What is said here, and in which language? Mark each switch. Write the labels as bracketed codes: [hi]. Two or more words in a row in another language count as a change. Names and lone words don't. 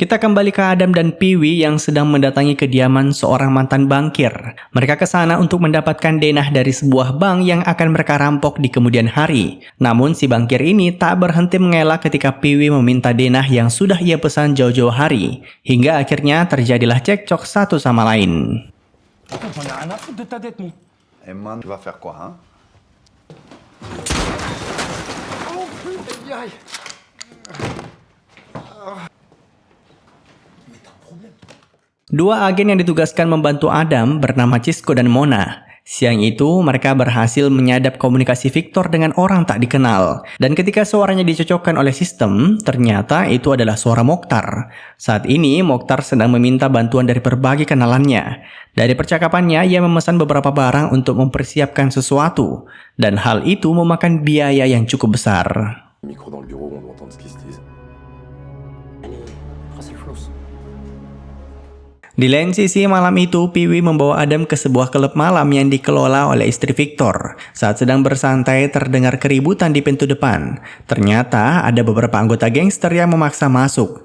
[id] Kita kembali ke Adam dan Piwi yang sedang mendatangi kediaman seorang mantan bankir. Mereka ke sana untuk mendapatkan denah dari sebuah bank yang akan mereka rampok di kemudian hari. Namun si bankir ini tak berhenti mengelak ketika Piwi meminta denah yang sudah ia pesan jauh-jauh hari. Hingga akhirnya terjadilah cekcok satu sama lain. [fr] J'en ai rien à foutre de ta dette, moi. Et man, tu vas faire quoi, hein? [id] Dua agen yang ditugaskan membantu Adam bernama Cisco dan Mona. Siang itu, mereka berhasil menyadap komunikasi Victor dengan orang tak dikenal. Dan ketika suaranya dicocokkan oleh sistem, ternyata itu adalah suara Mokhtar. Saat ini, Mokhtar sedang meminta bantuan dari berbagai kenalannya. Dari percakapannya, ia memesan beberapa barang untuk mempersiapkan sesuatu. Dan hal itu memakan biaya yang cukup besar. [fr] Micro dans le bureau, on doit entendre ce qui se dit. [id] Di lain sisi, malam itu Piwi membawa Adam ke sebuah klub malam yang dikelola oleh istri Victor. Saat sedang bersantai, terdengar keributan di pintu depan. Ternyata ada beberapa anggota gangster yang memaksa masuk.